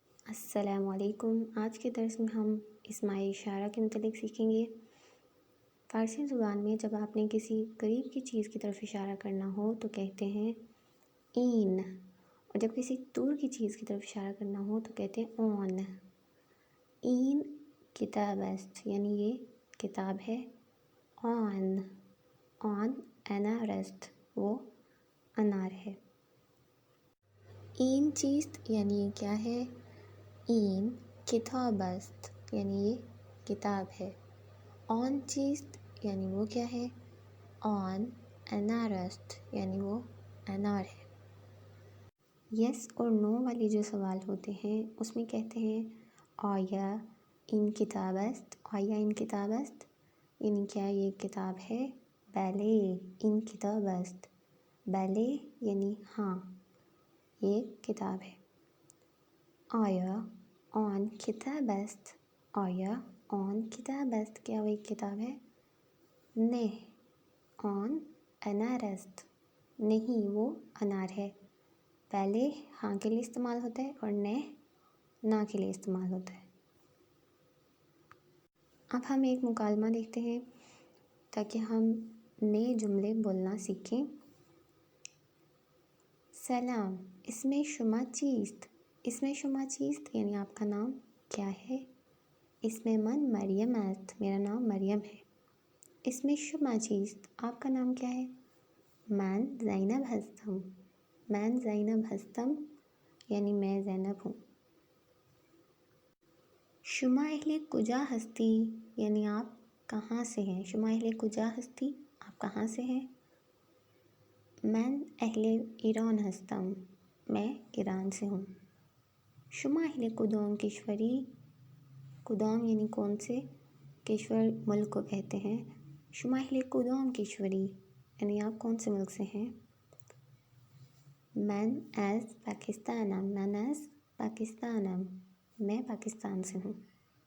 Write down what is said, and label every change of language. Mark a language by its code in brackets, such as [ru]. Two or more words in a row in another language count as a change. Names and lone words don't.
[ur] السلام علیکم۔ آج کے درس میں ہم اسماء اشارہ کے متعلق سیکھیں گے۔ فارسی زبان میں جب آپ نے کسی قریب کی چیز کی طرف اشارہ کرنا ہو تو کہتے ہیں این، اور جب کسی دور کی چیز کی طرف اشارہ کرنا ہو تو کہتے ہیں اون۔ [fa] این کتاب است، [ur] یعنی یہ کتاب ہے۔ [fa] آن انار است، [ur] وہ انار ہے۔ [fa] این چیست، [ur] یعنی یہ کیا ہے۔ [fa] این کتاب است، [ur] یعنی یہ کتاب ہے۔ [fa] آن چیست، [ur] یعنی وہ کیا ہے۔ [fa] آن انار است، [ur] یعنی وہ انار ہے۔ یس اور نو والے جو سوال ہوتے ہیں اس میں کہتے ہیں [fa] آیا این کتاب است، آیا این کتاب است، [ur] یعنی کیا یہ کتاب ہے۔ [fa] بلے این کتاب است، [ur] بلے یعنی ہاں یہ کتاب ہے۔ [fa] آیا آن کتاب است، آیا آن کتاب است، [ur] کیا وہ ایک کتاب ہے۔ [fa] نے آن انار است، [ur] نہیں وہ انار ہے۔ پہلے ہاں کے لیے استعمال ہوتا ہے اور نے نا کے لیے استعمال ہوتا ہے۔ اب ہم ایک مکالمہ دیکھتے ہیں تاکہ ہم نئے جملے بولنا سیکھیں۔ [fa] سلام، اسم شما چیست، اسم شما چیست [ur] یعنی آپ کا نام کیا ہے۔ [fa] اسم من مریم است، [ur] میرا نام مریم ہے۔ [fa] اسم شما چیست، [ur] آپ کا نام کیا ہے۔ [fa] من زینب هستم، من زینب هستم [ur] یعنی میں زینب ہوں۔ [fa] شما اہل کجا ہستی، [ur] یعنی آپ کہاں سے ہیں۔ [fa] شما اہل کجا ہستی، [ur] آپ کہاں سے ہیں۔ [fa] من اہل ایران ہستم، [ur] میں ایران سے ہوں۔ [fa] شما اہل کدام کشوری، [ur] کدام یعنی کون سے، کشور ملک کو کہتے ہیں۔ [fa] شما اہل کدام کشوری [ur] یعنی آپ کون سے ملک سے ہیں۔ [fa] من از پاکستانم، من از پاکستانم، [ur] میں پاکستان سے ہوں۔